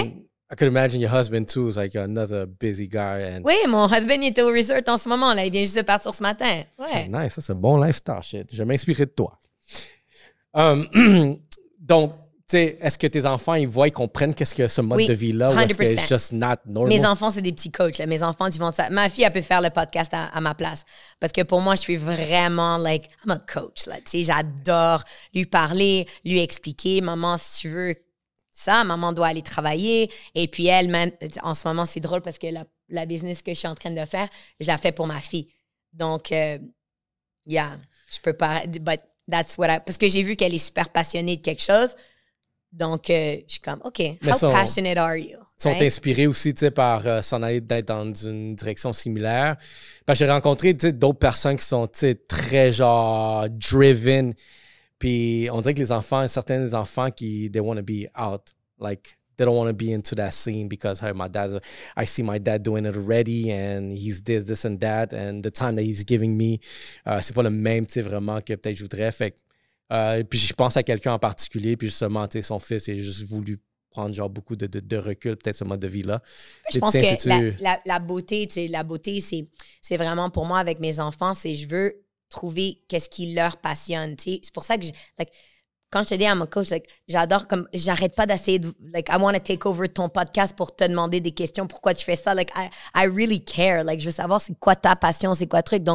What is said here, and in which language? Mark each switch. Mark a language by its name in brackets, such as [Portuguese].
[English] And I could imagine your husband, too, is like another busy guy. And [French] oui, mon husband, il était au resort en ce moment. Là. Il vient juste de partir ce matin. Ouais. [English] Nice. [French] Ça, c'est un bon lifestyle, shit. Je vais m'inspirer de toi. Donc, tu sais, est-ce que tes enfants, ils voient, ils comprennent qu'est-ce que ce mode de vie-là? 100%. Ou est-ce que [English] it's just not normal? [French] Mes enfants, c'est des petits coachs. Là. Mes enfants, ils vont ça. Ma fille, elle peut faire le podcast à ma place. Parce que pour moi, je suis vraiment, like, [English] I'm a coach. [French] Là. Tu sais, j'adore lui parler, lui expliquer. Maman, si tu veux ça, maman doit aller travailler. Et puis elle, en ce moment, c'est drôle parce que la business que je suis en train de faire, je la fais pour ma fille. Donc, yeah, je peux pas... [English] But that's what [French] parce que j'ai vu qu'elle est super passionnée de quelque chose. Donc, je suis comme, OK, [English] how passionate are you? [French] Ils sont inspirés aussi, tu sais, par s'en aller d'être dans une direction similaire. Parce que j'ai rencontré, tu sais, d'autres personnes qui sont, tu sais, très, genre, driven. Puis on dirait que les enfants, certains des enfants qui, [English] they want to be out. Like, they don't want to be into that scene because, hey, I see my dad doing it already and he's this and that. And the time that he's giving me, [French] c'est pas le même, tu sais, vraiment, que peut-être je voudrais. Fait que, puis je pense à quelqu'un en particulier, puis justement, tu sais, son fils, il a juste voulu prendre genre beaucoup de recul, peut-être ce mode de vie-là. Je pense que la beauté, tu sais, la beauté, c'est vraiment pour moi avec mes enfants, c'est je veux trouver qu'est-ce qui leur passionne, tu sais. C'est pour ça que, quand je te dis à mon coach, j'adore comme, j'arrête pas d'essayer de, [English] I want to take over [French] ton podcast pour te demander des questions, pourquoi tu fais ça, [English] I really care, [French] je veux savoir c'est quoi ta passion, c'est quoi le truc.